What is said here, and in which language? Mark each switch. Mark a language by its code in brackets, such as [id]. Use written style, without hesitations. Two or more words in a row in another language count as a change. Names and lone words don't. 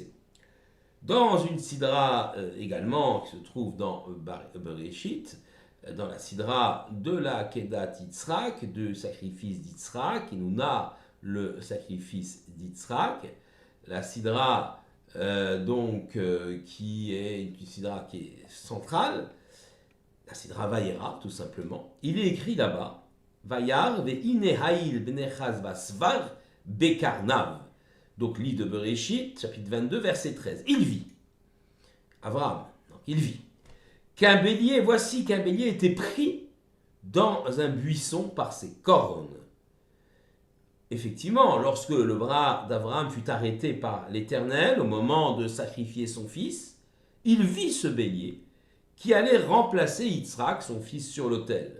[fr] Dans une sidra également, qui se trouve dans Bereshit, dans la sidra de la Kedat Yitzhak, du sacrifice d'Yitzhak, qui nous narre le sacrifice d'Yitzhak. La sidra, qui est une sidra qui est centrale, la sidra Vayera, tout simplement. Il est écrit là-bas, [he] וירא והנה איל נאחז בסבך בקרניו. [fr] Donc, livre de Bereshit, chapitre 22, verset 13. Il vit. Abraham, donc il vit. Voici qu'un bélier était pris dans un buisson par ses cornes. Effectivement, lorsque le bras d'Abraham fut arrêté par l'Éternel au moment de sacrifier son fils, il vit ce bélier qui allait remplacer Yitzhak, son fils, sur l'autel.